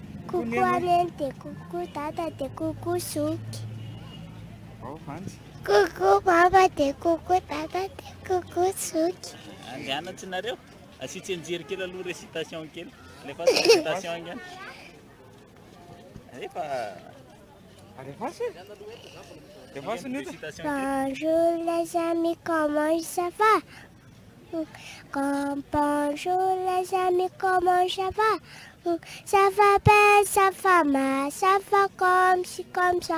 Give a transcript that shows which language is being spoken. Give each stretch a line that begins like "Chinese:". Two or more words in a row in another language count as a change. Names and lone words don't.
Malagasy: Kokoa neno dia kokoa dada dia kokoa suky. Fancy. Kokoa mama dia kokoa dada dia kokoa suky. Andianatsy nareo. Asitsy enjery kely aloha récitation kely. Lefa récitation ingany. Efa
French: Bonjour les amis, comment ça va? Bonjour les amis, comment ça va? Ça va bien, ça va mal, ça va comme ci, comme ça.